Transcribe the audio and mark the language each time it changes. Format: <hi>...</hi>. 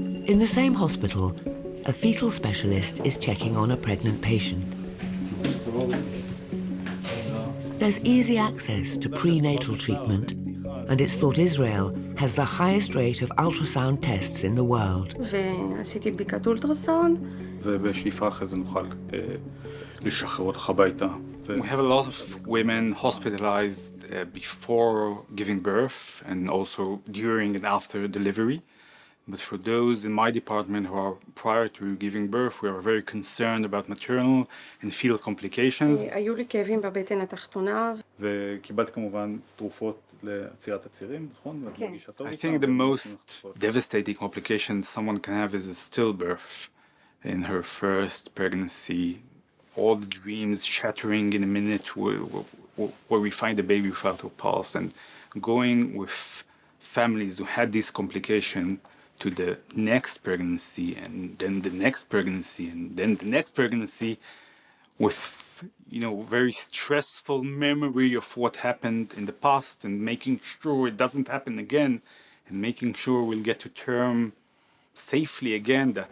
<en>In the same hospital, a fetal specialist is checking on a pregnant patient. There's easy access to prenatal treatment, and it's thought Israel has the highest rate of ultrasound tests in the world.</en> <he>ועשיתי בדיקת אולטרסאונד. ובשאיפה אחרי זה נוכל לשחרר אותך הביתה.</he> <en>We have a lot of women hospitalized before giving birth and also during and after delivery. But for those in my department who are prior to giving birth, we are very concerned about maternal and fetal complications.</en> <he>היו לי כאבים בבטן התחתונה. וקיבלת כמובן תרופות לעצירת הצירים, נכון?</he> <en>I think the most devastating complication someone can have is a stillbirth in her first pregnancy. All the dreams shattering in a minute where we find the baby without a pulse, and going with families who had this complication to the next pregnancy, and then the next pregnancy, and then the next pregnancy, with very stressful memory of what happened in the past, and making sure it doesn't happen again, and making sure we'll get to term safely again.</en>